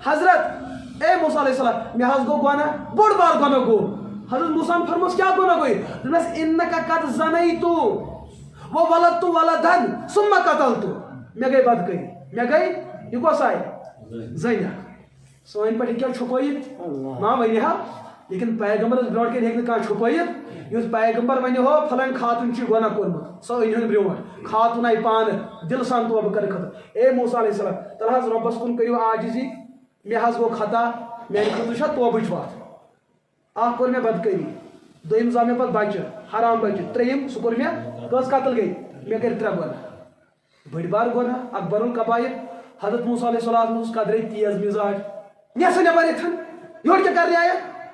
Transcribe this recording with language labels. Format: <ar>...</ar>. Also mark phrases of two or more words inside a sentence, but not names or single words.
<ks>حضرت اے موسیٰ</ks> <ar>علیہ السلام</ar> <ks>مےٚ حظ گوٚو گۄناہ بوٚڑ بار گۄناہ گوٚو حضرت موسیٰ ہن فرمووُس کیٛاہ گۄناہ گوٚو دوٚپنس</ks> <ar>اِنَّکَ قَدْ زَنَیْتُ وَوَلَدتُ وَلَدًا ثُمَّ قَتَلتُ</ar> <ks>مےٚ گٔے بدکٲری مےٚ گٔے یہِ کۄس آیہِ زٔنۍ سٲنۍ پٲٹھۍ ہیٚکیٛاہ چھُپٲیِتھ ما ؤنہِ ہا لیکن پیغمبرس برونٛٹھ کَنۍ ہیٚکہِ نہٕ کانٛہہ چھُپٲیِتھ یُس پیغمبر وَنہِ ہو فلٲنۍ خاتوٗن چھُ گۄناہ کوٚرمُت سۄ أنۍ ہُن برونٛٹھ خاتوٗن آیہِ پانہٕ دِلہٕ سان توبہٕ کرنہٕ خٲطرٕ اے موسیٰ</ks> <ar>علیہ السلام</ar> <ks>تَلہٕ حظ رۄبس کُن کٔرِو عاجزی مےٚ حظ گوٚو خطا میانہِ خٲطرٕ چھا توبٕچ وَتھ اکھ کوٚر مےٚ بدکٲری دوٚیِم زاو مےٚ پتہٕ بچہِ حرام بچہِ ترٛیٚیِم سُہ کوٚر مےٚ کٔژ قتل گٔے مےٚ کٔرۍ 3 گۄناہ بٔڑۍ بار گۄناہ</ks> <ar>اکبر الکبائر</ar> <ks>حضرت موسیٰ</ks> <ar>علیہ السلام</ar> <ks>اوس قدرے تیز مِزاج نٮ۪سا نٮ۪بر یِتھن یورٕ کیٛاہ کرنہِ آیکھ</ks>